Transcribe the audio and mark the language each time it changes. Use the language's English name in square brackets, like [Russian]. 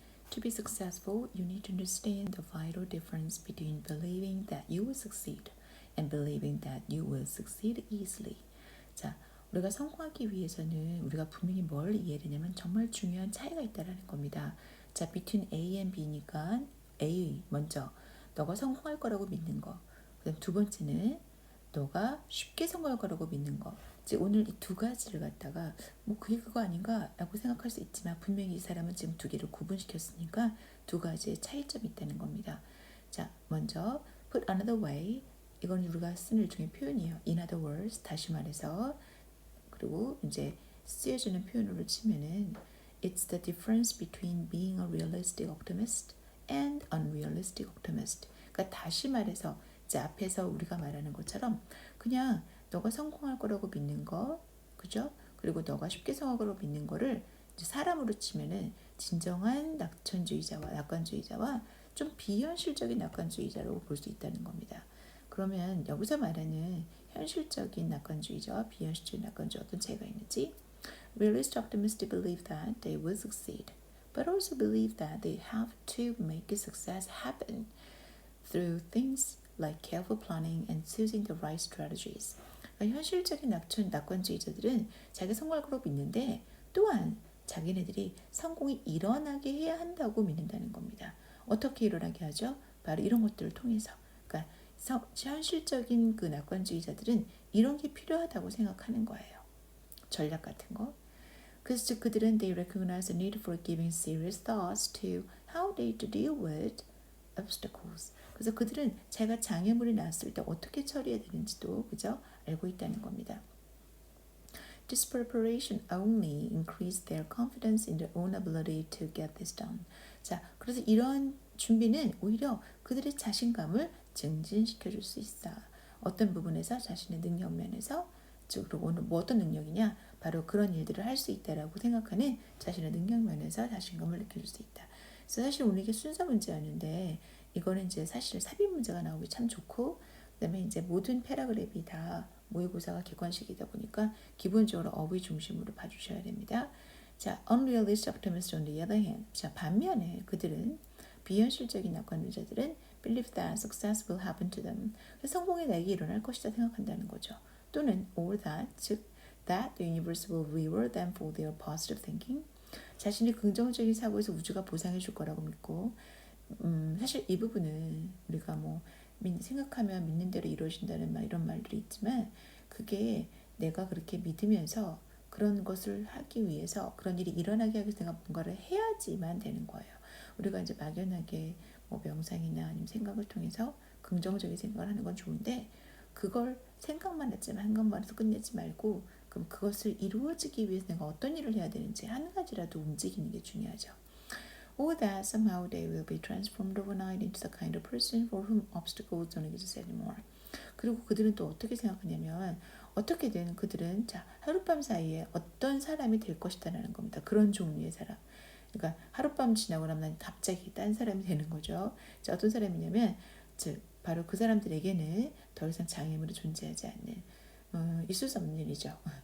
[English] To be successful, you need to understand the vital difference between believing that you will succeed and believing that you will succeed easily. [Korean] 자, 우리가 성공하기 위해서는 우리가 분명히 뭘 이해해야 되냐면 정말 중요한 차이가 있다는 겁니다. 자, [English] between A and B [Korean] 니까 A 먼저 너가 성공할 거라고 믿는 거. 그다음 두 번째는 너가 쉽게 성공할 거라고 믿는 거. 즉 오늘 이 두 가지를 갖다가 뭐 그게 그거 아닌가 라고 생각할 수 있지만 분명히 이 사람은 지금 두 개를 구분시켰으니까 두 가지의 차이점이 있다는 겁니다. 자, 먼저 [English] put another way, [Korean] 이건 우리가 쓰는 일종의 표현이에요. [English] In other words, [Korean] 다시 말해서. 그리고 이제 쓰여지는 표현으로 치면은 [English] it's the difference between being a realistic optimist and unrealistic optimist. [Korean] 그러니까 다시 말해서 이제 앞에서 우리가 말하는 것처럼 그냥 너가 성공할 거라고 믿는 거, 그죠? 그리고 너가 쉽게 성공할 거라고 믿는 거를 이제 사람으로 치면은 진정한 낙관주의자와 좀 비현실적인 낙관주의자라고 볼 수 있다는 겁니다. 그러면 여기서 말하는 현실적인 낙관주의자와 비현실적인 낙관주의 어떤 차이가 있는지? [English] Realist optimists believe that they will succeed, but also believe that they have to make success happen through things like careful planning and choosing the right strategies. [Korean] 그러니까 현실적인 낙관주의자들은 자기 성공할 거라고 믿는데 또한 자기네들이 성공이 일어나게 해야 한다고 믿는다는 겁니다. 어떻게 일어나게 하죠? 바로 이런 것들을 통해서. 그러니까 현실적인 그 낙관주의자들은 이런 게 필요하다고 생각하는 거예요. 전략 같은 거. 그래서 즉 그들은 [English] they recognize the need for giving serious thoughts to how they to deal with obstacles. [Korean] 그래서 그들은 자기가 장애물이 나왔을 때 어떻게 처리해야 되는지도 그죠? 알고 있다는 겁니다. [English] This preparation only increased their confidence in their own ability to get this done. [Korean] 자, 그래서 이런 준비는 오히려 그들의 자신감을 증진시켜 줄 수 있어. 어떤 부분에서 자신의 능력 면에서 그리고 오늘 뭐 어떤 능력이냐? 바로 그런 일들을 할 수 있다라고 생각하는 자신의 능력 면에서 자신감을 느껴줄 수 있다. 그래서 사실 오늘 이게 순서 문제였는데 이거는 이제 사실 삽입 문제가 나오기 참 좋고 그다음에 이제 모든 패러그래프이 다 모의고사가 객관식이다 보니까 기본적으로 어휘 중심으로 봐주셔야 됩니다. [English] 자, unrealistic optimists on the other hand. [Korean] 자, 반면에 그들은 비현실적인 낙관주의자들은 [English] believe that success will happen to them. [Korean] 성공이 내게 일어날 것이다 생각한다는 거죠. [English] 또는 or that, 즉 that the universe will reward them for their positive thinking. [Korean] 자신이 긍정적인 사고에서 우주가 보상해 줄 거라고 믿고 사실 이 부분은 우리가 뭐 생각하면 믿는 대로 이루어진다는 말 이런 말들이 있지만 그게 내가 그렇게 믿으면서 그런 것을 하기 위해서 그런 일이 일어나게 하기 위해서 내가 뭔가를 해야지만 되는 거예요. 우리가 이제 막연하게 뭐 명상이나 아니면 생각을 통해서 긍정적인 생각을 하는 건 좋은데 그걸 생각만 했지만 한 것만 해서 끝내지 말고 그럼 그것을 이루어지기 위해서 내가 어떤 일을 해야 되는지 한 가지라도 움직이는 게 중요하죠. [English] Or that somehow they will be transformed overnight into the kind of person for whom obstacles don't exist anymore. [Korean] 그리고 그들은 또 어떻게 생각하냐면 어떻게든 그들은 자 하룻밤 사이에 어떤 사람이 될 것이다라는 겁니다. 그런 종류의 사람. 그러니까 하룻밤 지나고 나면 갑자기 딴 사람이 되는 거죠. 자, 어떤 사람이냐면 즉 바로 그 사람들에게는 더 이상 장애물이 존재하지 않는 있을 수 없는 일이죠.